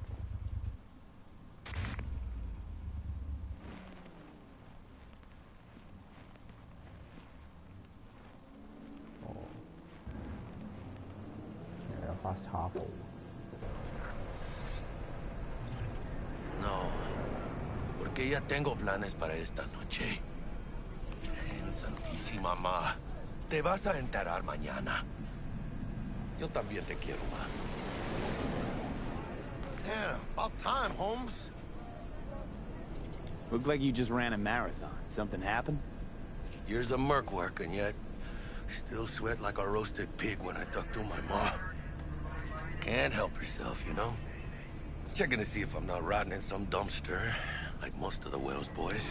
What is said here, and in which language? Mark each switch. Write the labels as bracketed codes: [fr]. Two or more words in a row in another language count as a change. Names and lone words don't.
[zh] 哦，有把茶壺。 [es] No, porque ya tengo planes para esta noche. En Santísima Ma. Te vas a enterar mañana. Yo también te quiero, [en] ma. Yeah, about time, Holmes. Looked like you just ran a marathon. Something happened? Years of merc work, and yet still sweat like a roasted pig when I talk to my ma. Can't help herself, you know? Checking to see if I'm not rotting in some dumpster, like most of the Wells boys.